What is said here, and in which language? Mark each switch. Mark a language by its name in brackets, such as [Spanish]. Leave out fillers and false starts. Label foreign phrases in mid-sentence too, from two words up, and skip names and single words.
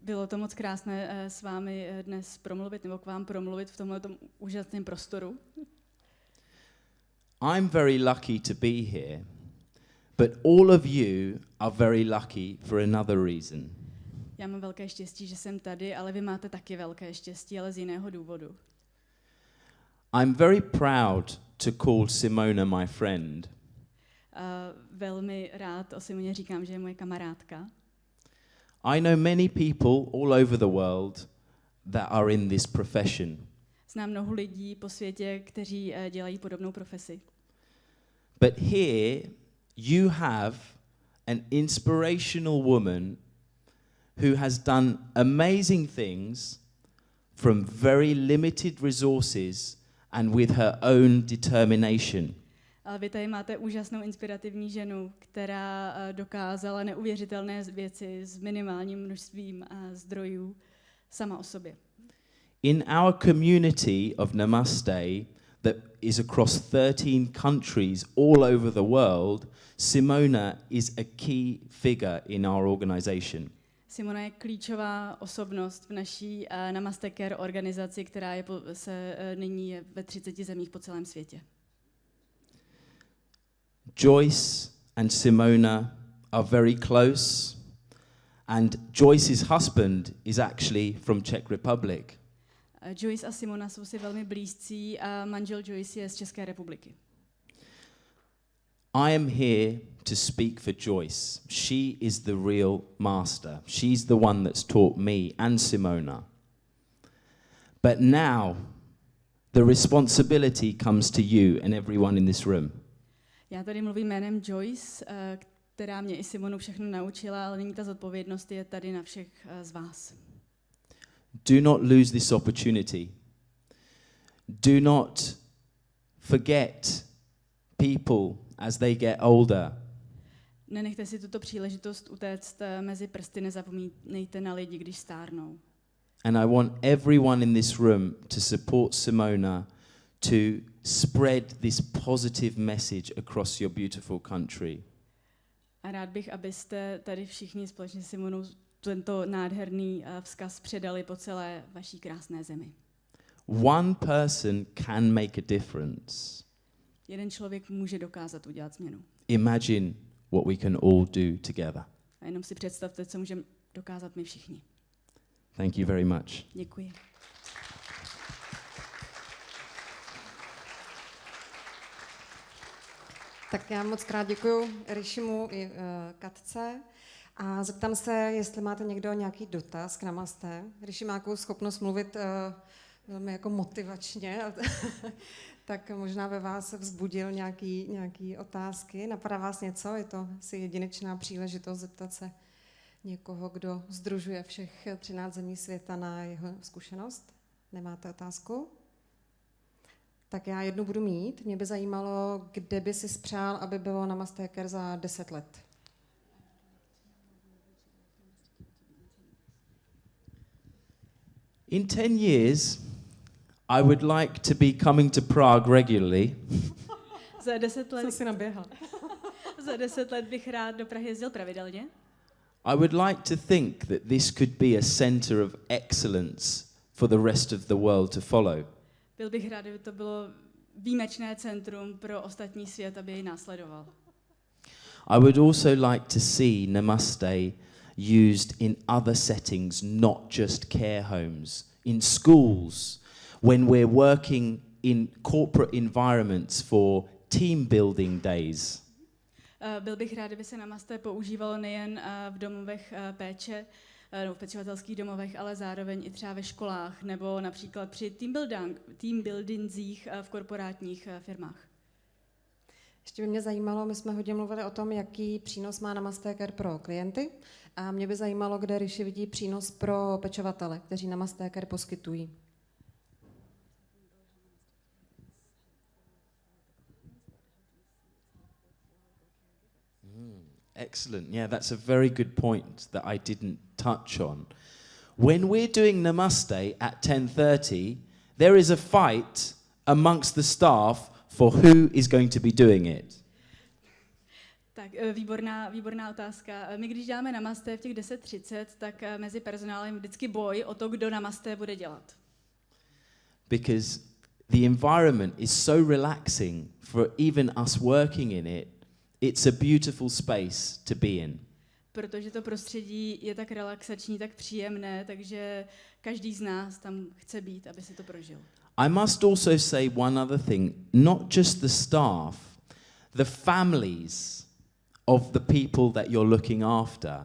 [Czech] Bylo to moc krásné s vámi dnes promluvit, nebo k vám promluvit v tomhle úžasném prostoru. [English] I'm very lucky to be here, but all of you are very lucky for another reason. [Czech] Já mám velké štěstí, že jsem tady, ale vy máte taky velké štěstí, ale z jiného důvodu. [English] I'm very proud to call Simona my friend. [Czech] Velmi rád o Simoně říkám, že je moje kamarádka. [English] I know many people all over the world that are in this profession. [Czech] Znám mnoho lidí po světě, kteří dělají podobnou profesi. [English] But here you have an inspirational woman who has done amazing things from very limited resources and with her own determination. [Czech] Ale vy tady máte úžasnou inspirativní ženu, která dokázala neuvěřitelné věci s minimálním množstvím zdrojů sama o sobě. [English] In our community of Namaste that is across 13 countries all over the world, Simona is a key figure in our organization. [Czech] Simona je klíčová osobnost v naší Namaste Care organizaci, která nyní je ve 30 zemích po celém světě. [English] Joyce and Simona are very close, and Joyce's husband is actually from Czech Republic. [Czech] Joyce a Simona jsou si velmi blízcí a manžel Joyce je z České republiky. [English] I am here to speak for Joyce. She is the real master. She's the one that's taught me and Simona. But now the responsibility comes to you and everyone in this room. [Czech] Já tady mluvím jménem Joyce, která mě i Simonu všechno naučila, ale nyní ta zodpovědnost je tady na všech z vás. [English] Do not lose this opportunity. Do not forget people as they get older. [Czech] Nenechte si tuto příležitost utéct mezi prsty, nezapomínejte na lidi, když stárnou. [English] And I want everyone in this room to support Simona to spread this positive message across your beautiful country. [Czech] A rád bych, abyste tady všichni společně s Simonou tento nádherný vzkaz předali po celé vaší krásné zemi. [English] One person can make a difference. [Czech] Jeden člověk může dokázat udělat změnu. [English] Imagine what we can all do together. [Czech] A jenom si představte, co můžeme dokázat my všichni. [English] Thank you very much. [Czech] Děkuji. Tak já moc krát děkuju Rishimu i Katce a zeptám se, jestli máte někdo nějaký dotaz k Namaste. Rishi má takovou schopnost mluvit velmi jako motivačně, tak možná ve vás vzbudil nějaký otázky. Napadá vás něco? Je to asi jedinečná příležitost zeptat se někoho, kdo sdružuje všech 13 zemí světa na jeho zkušenost? Nemáte otázku? Tak já jednu budu mít. Mě by zajímalo, kde by si spřál, aby bylo Namaste Care za 10 let. [English] In 10 years, I would like to be coming to Prague regularly. [Czech] Za 10 let. Co si naběhal? Za 10 let bych rád do Prahy jezdil pravidelně. [English] I would like to think that this could be a center of excellence for the rest of the world to follow. [Czech] Byl bych rád, kdyby to bylo výjimečné centrum pro ostatní svět, aby jej následoval. [English] I would also like to see Namaste used in other settings, not just care homes, in schools, when we're working in corporate environments for team building days. [Czech] Byl bych rád, kdyby se Namaste používalo nejen v domovech péče, nebo v pečovatelských domovech, ale zároveň i třeba ve školách, nebo například při [English] team buildingzích [Czech] v korporátních firmách. Ještě by mě zajímalo, my jsme hodně mluvili o tom, jaký přínos má Namaste Care pro klienty a mě by zajímalo, kde Rishi vidí přínos pro pečovatele, kteří Namaste Care poskytují. [English] Excellent. Yeah, that's a very good point that I didn't touch on. When we're doing Namaste at 10:30, there is a fight amongst the staff for who is going to be doing it. [Czech] Tak výborná otázka. My když děláme Namaste v těch 10:30, tak mezi personálem vždycky boj o to, kdo Namaste bude dělat. [English] Because the environment is so relaxing for even us working in it. It's a beautiful space to be in. [Czech] Protože to prostředí je tak relaxační, tak příjemné, takže každý z nás tam chce být, aby si to prožil. [English] I must also say one other thing, not just the staff, the families of the people that you're looking after.